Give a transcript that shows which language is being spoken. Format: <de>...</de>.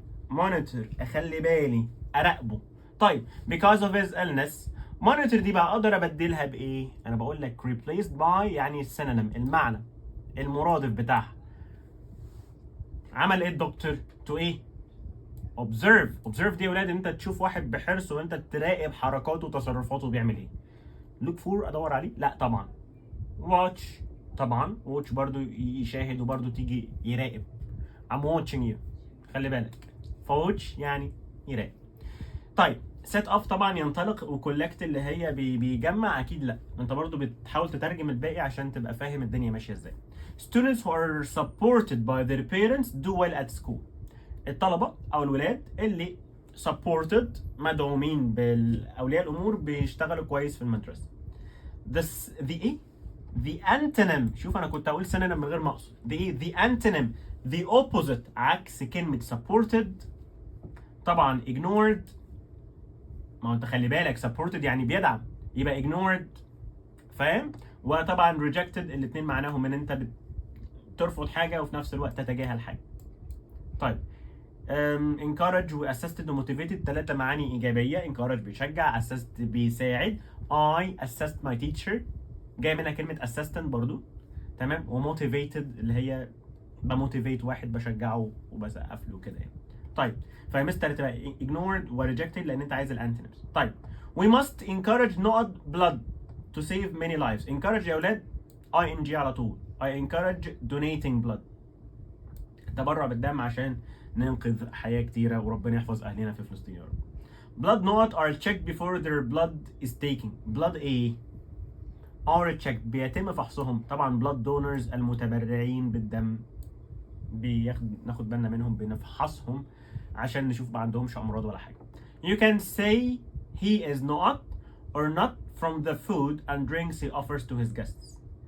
<ar>monitor اخلي بالي، اراقبه. طيب</ar> <en>because of his illness.</en> <ar>monitor دي بقى اقدر ابدلها بايه؟ انا بقول لك</ar> <en>replaced by</en> <ar>يعني السينونيم، المعنى المرادف بتاعها. عمل ايه الدكتور؟ to ايه؟ observe دي يا ولاد انت تشوف واحد بحرص وانت تراقب حركاته وتصرفاته بيعمل ايه. look for ادور عليه؟ لا طبعا. watch طبعا، watch برضو يشاهد وبرضو تيجي يراقب.</ar> <en>I'm watching you،</en> <ar>خلي بالك. فwatch يعني يراقب. طيب</ar> <en>set up</en> <ar>طبعا ينطلق، وكولكت اللي هي بيجمع اكيد لا، انت برضو بتحاول تترجم الباقي عشان تبقى فاهم الدنيا ماشيه ازاي.</ar> <en>students who are supported by their parents do well at school.</en> <ar>الطلبه او الولاد اللي supported مدعومين بالاولياء الامور بيشتغلوا كويس في المدرسه.</ar> <en>the</en> <ar>ايه؟</ar> <en>the antonym.</en> <ar>شوف انا كنت اقول synonym من غير ما اقصد. the ايه؟</ar> <en>the antonym the opposite</en> <ar>عكس كلمه supported طبعا ignored. ما هو انت خلي بالك supported يعني بيدعم، يبقى ignored فاهم؟ وطبعا rejected الاثنين معناهم ان انت بترفض حاجه وفي نفس الوقت تتجاهل حاجه. طيب</ar> <en>encourage و assisted و motivated</en> <ar>3 معاني ايجابيه. encourage بيشجع، assist بيساعد.</ar> <en>I assist my teacher</en> <ar>جاي منها كلمه assistant برضو، تمام. و motivated اللي هي بموتيفيت واحد، بشجعه وبسقف له كده يعني. طيب فمستر تبقى</ar> <en>ignored و rejected</en> <ar>لان انت عايز الانتونيمز. طيب</ar> <en>we must encourage</en> <ar>نقط</ar> <en>blood to save many lives.</en> <ar>encourage يا اولاد ing على طول.</ar> <en>I encourage donating blood،</en> <ar>التبرع بالدم عشان ننقذ حياة كتيرة وربنا يحفظ أهلنا في فلسطين يا رب.</ar> <en>blood</en> <ar>نقط</ar> <en>are checked before their blood is taken.</en> <ar>blood ايه؟</ar> <en>are checked</en> <ar>بيتم فحصهم. طبعا</ar> <en>blood donors</en> <ar>المتبرعين بالدم ناخد بالنا منهم، بنفحصهم عشان نشوف ما عندهمش أمراض ولا حاجة.</ar> <en>you can say he is not or not from the food and drinks he offers to his guests.</en>